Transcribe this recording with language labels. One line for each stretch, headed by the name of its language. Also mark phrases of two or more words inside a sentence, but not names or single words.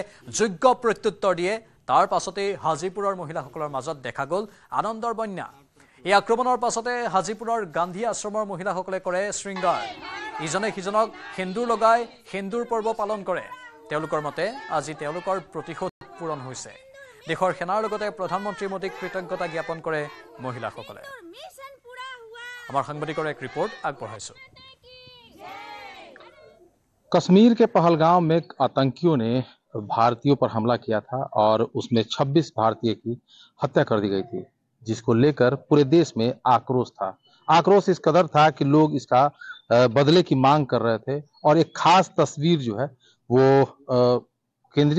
Assamese: যোগ্য প্ৰত্যুত্তৰ দিয়ে তাৰ পাছতে হাজিপুৰৰ মহিলাসকলৰ মাজত দেখা গ'ল আনন্দৰ বন্যা এই আক্ৰমণৰ পাছতে হাজিপুৰৰ গান্ধী আশ্ৰমৰ মহিলাসকলে কৰে শৃংগাৰ ইজনে সিজনক সেন্দুৰ লগাই সেন্দুৰ পৰ্ব পালন কৰে তেওঁলোকৰ মতে আজি তেওঁলোকৰ প্ৰতিশোধ পূৰণ হৈছে দেশৰ সেনাৰ লগতে প্ৰধানমন্ত্ৰী মোদীক কৃতজ্ঞতা জ্ঞাপন কৰে মহিলাসকলে আমাৰ সাংবাদিকৰ এক ৰিপৰ্ট আগবঢ়াইছো
Hindi: कश्मीर के पहलगांव में आतंकियों ने भारतीयों पर हमला किया था और उसमें 26 भारतीय की हत्या कर दी गई थी जिसको लेकर पूरे देश में आक्रोश था आक्रोश इस कदर था कि लोग इसका बदले की मांग कर रहे थे और एक खास तस्वीर जो है वो केंद्रीय